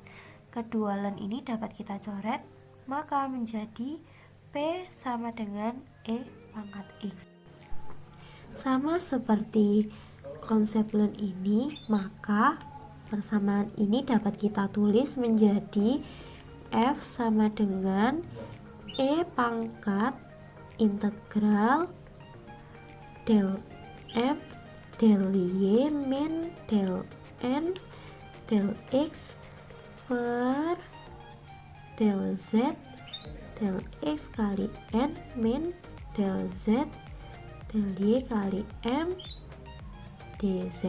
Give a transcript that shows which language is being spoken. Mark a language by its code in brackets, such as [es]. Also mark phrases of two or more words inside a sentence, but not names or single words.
[id] Kedua ln ini dapat kita coret, maka menjadi P sama dengan E pangkat X. Sama seperti konsep learn ini, maka persamaan ini dapat kita tulis menjadi F sama dengan E pangkat integral del M del Y min del N del X per del Z del X kali N min del Z del Y kali M dz.